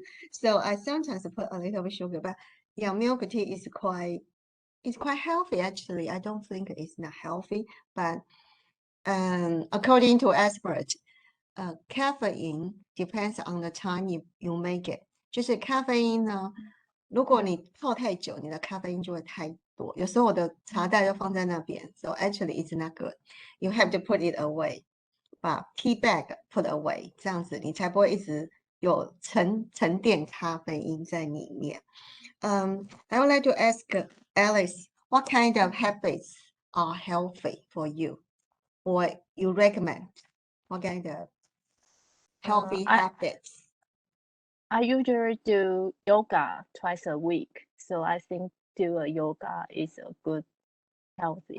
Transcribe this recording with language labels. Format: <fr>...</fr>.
<en>So I sometimes put a little bit sugar, but yeah, milk tea is quite healthy actually. I don't think it's not healthy, but according to experts, caffeine depends on the time you make it.</en> <zh>就是咖啡因呢，如果你泡太久，你的咖啡因就会太多。有时候我的茶袋就放在那边</zh> <en>so actually it's not good. You have to put it away.</en> <zh>把</zh> <en>tea bag put away，</en> <zh>这样子你才不会一直有沉淀咖啡因在里面。</zh> <en>I would like to ask Alice, what kind of habits are healthy for you, or you recommend? What kind of healthy habits? I usually do yoga twice a week, so I think do a yoga is a good healthy.</en>